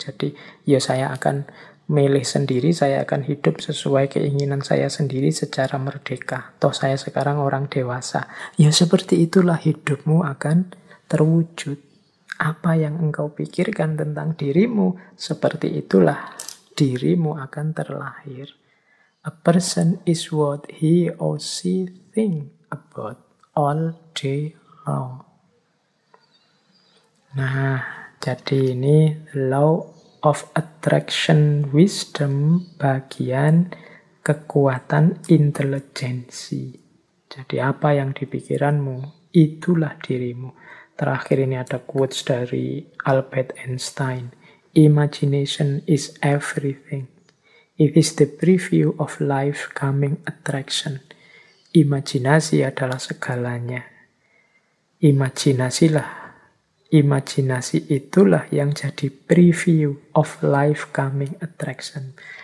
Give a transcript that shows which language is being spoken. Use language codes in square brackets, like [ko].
[id] Jadi ya saya akan milih sendiri, saya akan hidup sesuai keinginan saya sendiri secara merdeka. Toh saya sekarang orang dewasa. Ya seperti itulah hidupmu akan terwujud. Apa yang engkau pikirkan tentang dirimu, seperti itulah dirimu akan terlahir. [en] A person is what he or she think about all day long. [id] Nah, jadi ini [en] law of attraction wisdom [id] bagian kekuatan intelijensi. Jadi apa yang dipikiranmu, itulah dirimu. Terakhir ini ada quotes dari Albert Einstein. [en] Imagination is everything. It is the preview of life coming attraction. [id] Imajinasi adalah segalanya. Imajinasi itulah yang jadi [en] preview of life coming attraction.